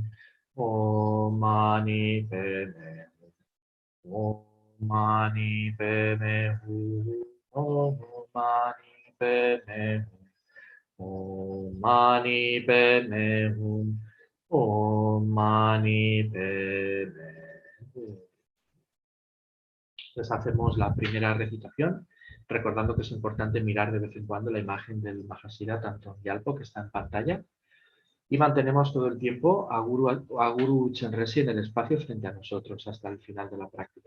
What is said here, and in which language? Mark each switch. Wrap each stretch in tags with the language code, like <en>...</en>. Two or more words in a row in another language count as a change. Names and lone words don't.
<sa>Om mani padme hum. Om mani padme hum. Om mani padme hum. Om mani padme hum. Om mani padme hum.</sa> <es>Entonces hacemos la primera recitación, recordando que es importante mirar de vez en cuando la imagen del Mahashira Thangtong Gyalpo que está en pantalla. Y mantenemos todo el tiempo a Guru Chenrezig en el espacio frente a nosotros hasta el final de la práctica.</es>